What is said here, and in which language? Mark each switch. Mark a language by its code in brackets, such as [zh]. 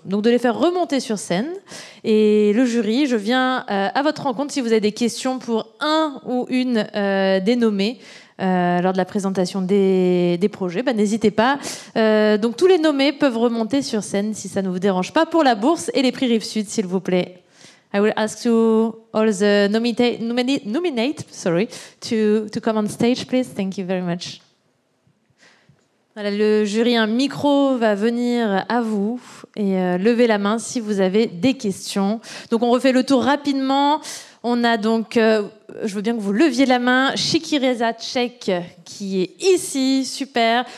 [fr] Donc de les faire remonter sur scène. Et le jury, je viens à votre rencontre si vous avez des questions pour un ou une des nommés. Lors de la présentation des projets, n'hésitez pas. Donc tous les nommés peuvent remonter sur scène si ça ne vous dérange pas pour la bourse et les prix Rive-Sud, s'il vous plaît. [en] I will ask you all the nominate to come on stage, please. Thank you very much. [fr] Voilà, le jury, un micro va venir à vous et levez la main si vous avez des questions. Donc on refait le tour rapidement. On a donc, je veux bien que vous leviez la main, Shikireza Tchèque qui est ici, super.